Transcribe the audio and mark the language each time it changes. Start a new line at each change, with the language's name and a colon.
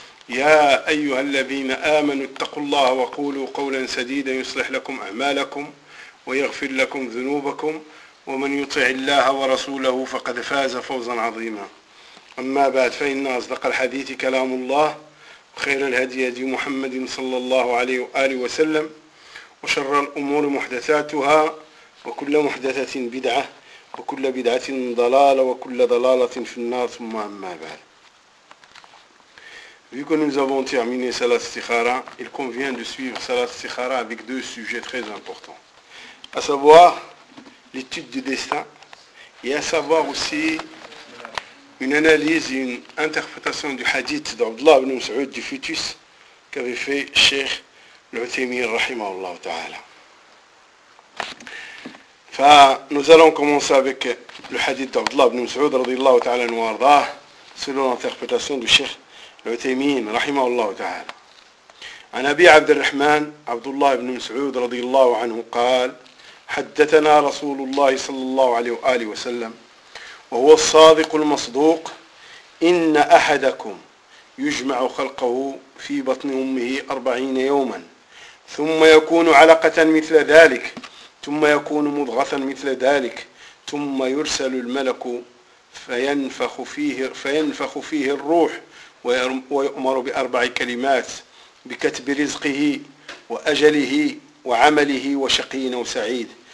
Arabic: يا أيها الذين آمنوا اتقوا الله وقولوا قولا سديدا يصلح لكم أعمالكم ويغفر لكم ذنوبكم، ومن يطع الله ورسوله فقد فاز فوزا عظيما. أما بعد، فإن أصدق الحديث كلام الله، خير الهدي هدي محمد صلى الله عليه وآله وسلم، وشر الأمور محدثاتها، وكل محدثة بدعة، وكل بدعة ضلالة، وكل ضلالة في النار. ثم أما بعد،
French: vu que nous avons terminé Salat Istikhara, il convient de suivre Salat Istikhara avec deux sujets très importants, à savoir l'étude du destin et à savoir aussi une analyse et une interprétation du hadith d'Abdullah ibn Mas'ud du Futus qu'avait fait Cheikh Al-Uthaymeen rahimahullah ta'ala. Nous allons commencer avec le hadith d'Abdullah ibn Mas'ud radiyallahu ta'ala anhu warḍah, selon l'interprétation du Cheikh Al-Uthaymeen rahimahullah ta'ala.
Arabic: An Abi Abd al-Rahman Abdullah ibn Mas'ud radiyallahu anhu qal: حدثنا رسول الله صلى الله عليه وآله وسلم وهو الصادق المصدوق، إن أحدكم يجمع خلقه في بطن أمه 40 يوما، ثم يكون علقة مثل ذلك، ثم يكون مضغة مثل ذلك، ثم يرسل الملك فينفخ فيه الروح ويؤمر بأربع كلمات: بكتب رزقه وأجله وعمله وشقين وسعيد.